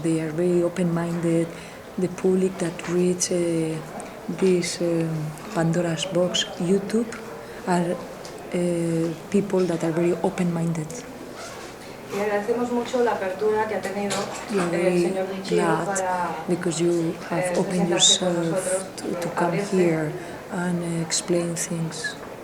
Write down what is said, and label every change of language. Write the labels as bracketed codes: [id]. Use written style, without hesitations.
[en] They are very open-minded. The public that reads this Pandora's Box YouTube are people that are very open-minded. [es] Y agradecemos mucho la apertura que ha tenido el señor Michio para [en] because you have opened yourself to come here and explain things